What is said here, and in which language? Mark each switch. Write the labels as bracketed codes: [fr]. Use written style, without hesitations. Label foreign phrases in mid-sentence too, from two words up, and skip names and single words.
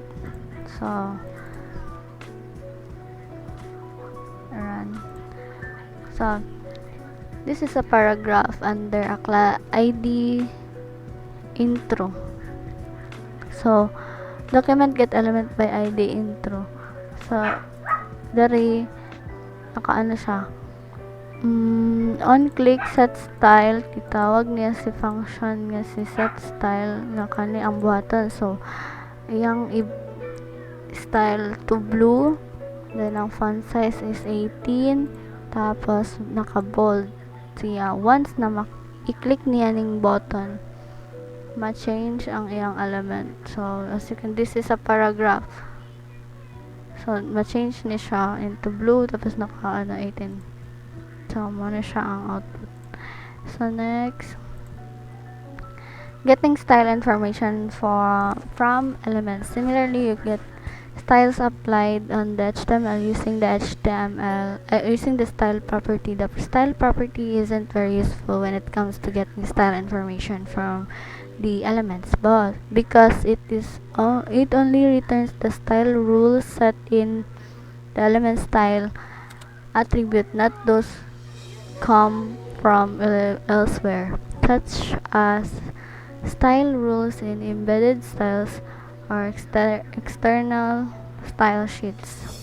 [en] So run. So this is a paragraph under a ID intro. So document get element by ID intro. [ceb] So dari nakaano siya, [en] On click set style, [ceb] gitawag niya si function nga si [en] set style [ceb] nga kani ang buhaton. So iyang [en] style to blue, then [ceb] ang [en] font size is 18, [ceb] tapos naka bold siya. Once na i-click niya ning button, ma-change ang iyang element. [en] So as you can, this is a paragraph. [ceb] So ma-change ni siya into blue, tapos naka 18. So muna siya ang output. [en] So next, getting style information from elements. Similarly, you get styles applied on the HTML using the using the style property. The style property isn't very useful when it comes to getting style information from the elements, but because it only returns the style rules set in the element style attribute, not those come from elsewhere, such as style rules in embedded styles or external style sheets.